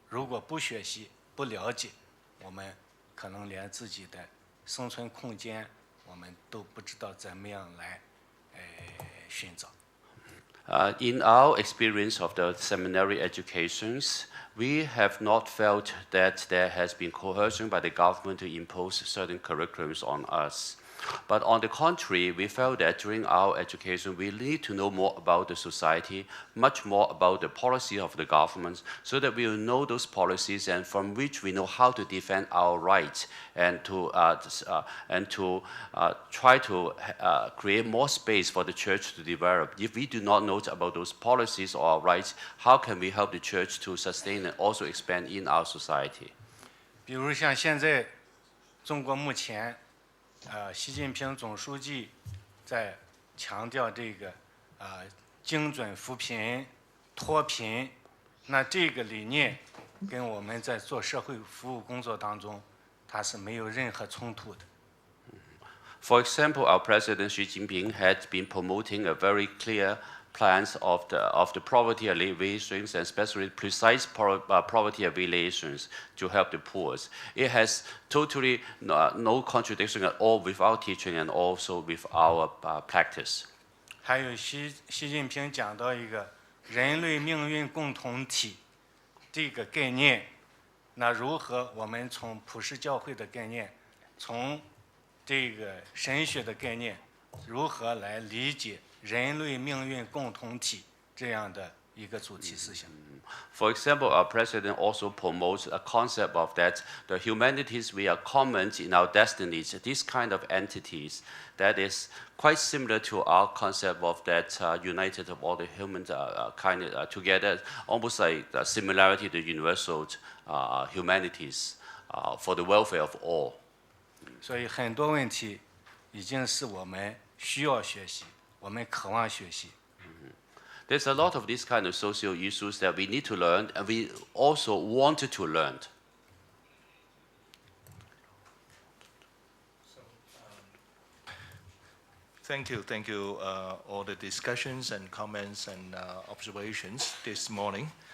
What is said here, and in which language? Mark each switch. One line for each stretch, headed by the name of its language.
Chinese: 如果不学习、不了解，我们可能连自己的生存空间，我们都不知道怎么样来寻找。
English: In our experience of the seminary educations, we have not felt that there has been coercion by the government to impose certain curriculums on us. But on the contrary, we felt that during our education, we need to know more about the society, much more about the policy of the government, so that we will know those policies and from which we know how to defend our rights and to try to create more space for the church to develop. If we do not know about those policies or our rights, how can we help the church to sustain and also expand in our society?
Chinese: 比如像现在中国目前习近平总书记在强调这个精准扶贫、脱贫，那这个理念跟我们在做社会服务工作当中，它是没有任何冲突的。
English: For example, our President Xi Jinping had been promoting a very clear plans of the poverty alleviations and especially precise poverty alleviations to help the poor. It has totally no contradiction at all with our teaching and also with our practice.
Chinese: 还有习近平讲到一个人类命运共同体这个概念，那如何我们从普世教会的概念，从这个神学的概念，如何来理解人类命运共同体这样的一个主题思想。
English: For example, our president also promotes a concept of that the humanities we are common in our destinies. This kind of entities that is quite similar to our concept of that united of all the human kind together, almost like the similarity to universal humanities for the welfare of all.
Chinese: 所以很多问题已经是我们需要学习。我们渴望学习。
English: There's a lot of these kind of social issues that we need to learn, and we also wanted to learn. Thank you, all the discussions and comments and observations this morning.